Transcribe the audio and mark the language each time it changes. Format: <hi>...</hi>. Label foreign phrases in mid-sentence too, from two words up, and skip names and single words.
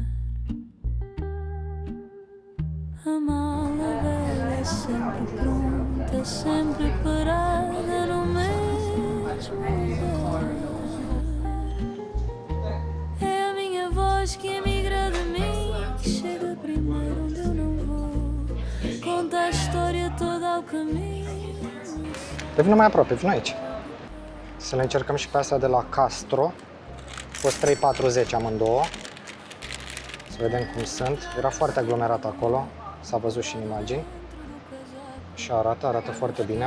<pt>A mala velha sempre pronta, sempre parada no mesmo lugar. É a minha voz que emigra de mim, que chega primeiro onde eu não vou, conta a história toda ao caminho.</pt> <ro>Devină mai aproape, vin aici. Să le încercăm și pe astea de la Castro. A fost 3,40 amândouă. Să vedem cum sunt. Era foarte aglomerat acolo, s-a văzut și în imagini. Și arată foarte bine.</ro>